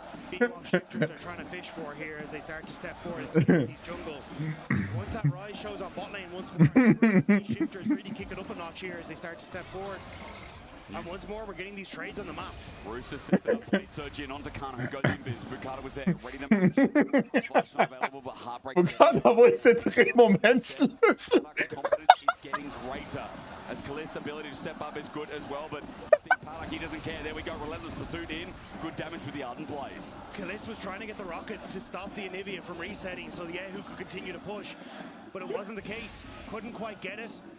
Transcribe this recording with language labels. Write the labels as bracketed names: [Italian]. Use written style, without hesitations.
[English] be what Shifters are trying to fish for here as they start to step forward into KC's jungle. Once that rise shows on bot lane once more, we're gonna see Shifters really kick it up a notch here as they start to step forward. And once more, we're getting these trades on the map. Rooster sets out blade surge in onto Kana, who goes invis. Bukata was there, ready to match. Flash not available, but Heartbreak. [German] Bukata, wo ist der Drehmomentschlüssel? [English] Paddock's confidence is getting greater as Kalist's ability to step up is good as well, but you see Paddock, he doesn't care. There we go, Relentless Pursuit in. Good damage with the Ardent Blaze. Kalist was trying to get the rocket to stop the Anivia from resetting so the Yahoo could continue to push, but it wasn't the case. Couldn't quite get it.